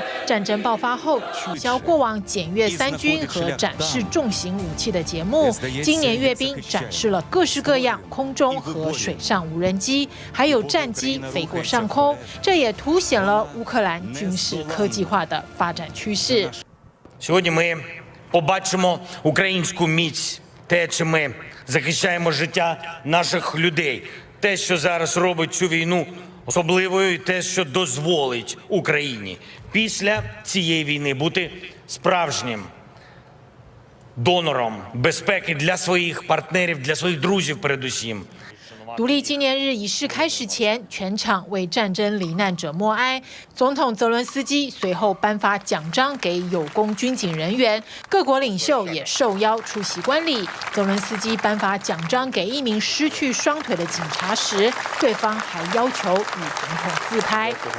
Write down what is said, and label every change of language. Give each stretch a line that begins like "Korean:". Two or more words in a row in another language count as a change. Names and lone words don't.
Chinese: 战争爆发后，取消过往检阅三军和展示重型武器的节目。今年阅兵展示了各式各样空中和水上无人机，还有战机飞过上空。这也凸显了乌克兰军事科技化的发展趋势。
Ukrainian: Сьогодні ми побачимо українську міць, те, чим ми захищаємо життя наших людей. Те, що зараз робить цю війну особливою, і те, що дозволить Україні після цієї війни бути справжнім донором безпеки для своїх партнерів, для своїх друзів передусім.
Chinese: 独立纪念日仪式开始前，全场为战争罹难者默哀。总统泽伦斯基随后颁发奖章给有功军警人员，各国领袖也受邀出席观礼。泽伦斯基颁发奖章给一名失去双腿的警察时，对方还要求与总统自拍。